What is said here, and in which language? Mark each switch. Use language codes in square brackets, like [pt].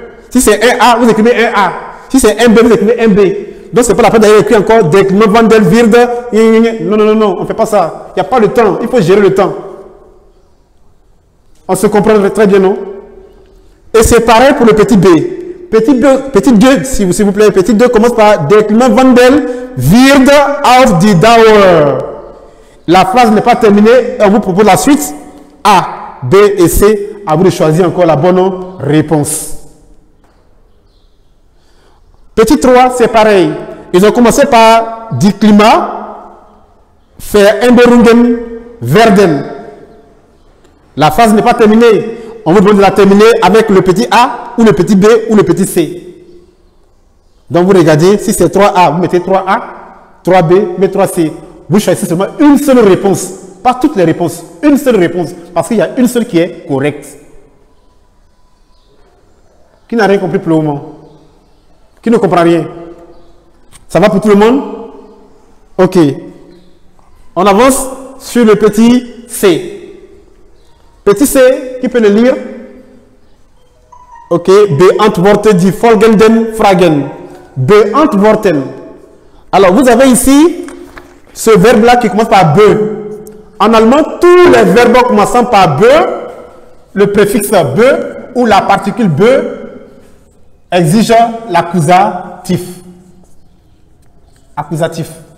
[fr] Si c'est un A, vous écrivez un A. Si c'est un B, vous écrivez un B. Donc, ce n'est pas la peine d'aller écrire encore [de] Der Klimawandel wird. [fr] Non, non, non, non, on ne fait pas ça. Il n'y a pas de temps. Il faut gérer le temps. On se comprend très bien, non? Et c'est pareil pour le petit B. Petit 2, s'il vous plaît. Petit 2 commence par [de] Der Klimawandel wird auf die Dauer. [fr] La phrase n'est pas terminée. On vous propose la suite. A, B et C. À vous de choisir encore la bonne réponse. Petit 3, c'est pareil. Ils ont commencé par dire climat, [de] Veränderungen werden. [fr] La phrase n'est pas terminée. On vous demande de la terminer avec le petit A, ou le petit B, ou le petit C. Donc vous regardez, si c'est 3A, vous mettez 3A, 3B, mais 3C. Vous choisissez seulement une seule réponse. Pas toutes les réponses. Une seule réponse. Parce qu'il y a une seule qui est correcte. Qui n'a rien compris pour le moment? Qui ne comprend rien? Ça va pour tout le monde? Ok. On avance sur le petit C. Petit C, qui peut le lire? Ok. [de] Beantworten die folgenden Fragen. Beantworten. [fr] Alors, vous avez ici ce verbe-là qui commence par be. En allemand, tous les verbes commençant par be, le préfixe be ou la particule be, exige l'accusatif. Accusatif.